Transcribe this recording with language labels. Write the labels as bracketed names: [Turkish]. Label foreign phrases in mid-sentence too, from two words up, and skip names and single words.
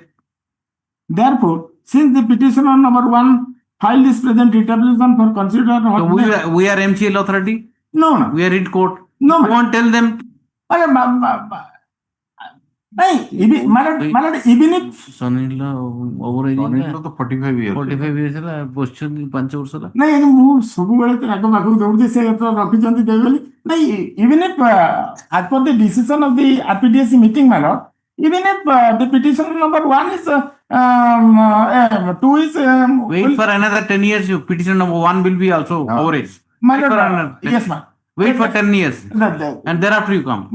[English] Therefore, since the petitioner number 1 filed this present writ application for consideration. So we are MCL authority? No. We are in court. No. You won't tell them. Even if son-in-law overage son-in-law to 45 years. [Odia] 45 years ହେଲା ବସିଛନ୍ତି 5 ବର୍ଷ ହେଲା. ନାଇଁ ମୁଁ ସବୁବେଳେ ତାଙ୍କ ପାଖକୁ ଦୌଡୁଛି ସେ ରଖିଛନ୍ତି ଦେବେ ବୋଲି. [English] ନାଇଁ even if as per the decision of the RPDSC meeting, my lord, even if the petition number 1 is 2 is wait for another 10 years. Your petition number 1 will be also overage. My lord, yes, ma'am. Wait for 10 years and thereafter you come.